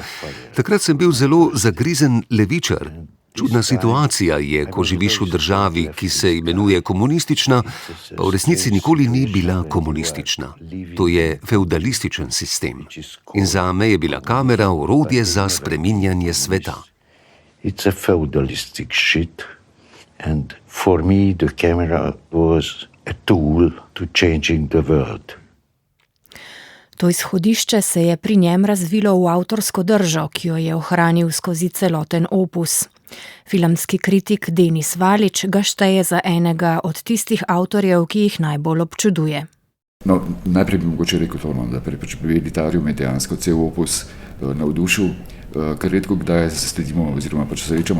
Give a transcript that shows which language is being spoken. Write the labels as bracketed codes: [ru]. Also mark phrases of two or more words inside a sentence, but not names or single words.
[sl] Takrat sem bil zelo zagrizen levičar. Čudna situacija je, ko živiš v državi, ki se imenuje komunistična, pa v resnici nikoli ni bila komunistična. To je fevdalističen sistem. In zame je bila kamera orodje za spreminjanje sveta. [en] It's a feudalistic shit, and for me the camera was a tool to changing the world. [sl] To izhodišče se je pri njem razvilo v avtorsko držo, ki jo je ohranil skozi celoten opus. Filmski kritik Denis Valič ga šteje za enega od tistih avtorjev, ki jih najbolj občuduje. No, najprej bi mogoče rekel to, da pri Béli Tarru me dejansko cel opus navdušil, ker redko kdaj sledimo oziroma srečamo